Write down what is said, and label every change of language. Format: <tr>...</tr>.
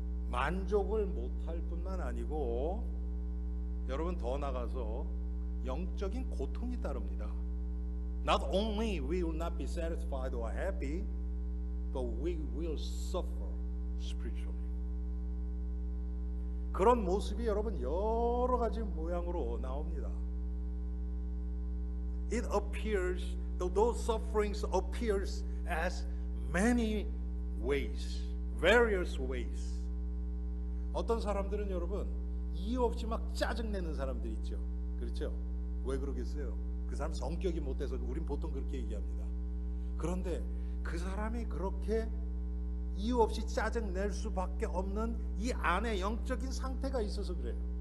<ko>만족을 못할 뿐만 아니고 여러분, 더 나가서 영적인 고통이 따릅니다.</ko> <en>Not only we will not be satisfied or happy, but we will suffer spiritually.</en> <ko>그런 모습이 여러분 여러 가지 모양으로 나옵니다.</ko> <en>It appears, those sufferings appears as many ways, various ways.</en> <ko>어떤 사람들은 여러분 이유 없이 막 짜증내는 사람들 있죠. 그렇죠? 왜 그러겠어요? 그 사람 성격이 못돼서 우린 보통 그렇게 얘기합니다. 그런데 그 사람이 그렇게 이유 없이 짜증낼 수밖에 없는 이 안에 영적인 상태가 있어서 그래요.</ko>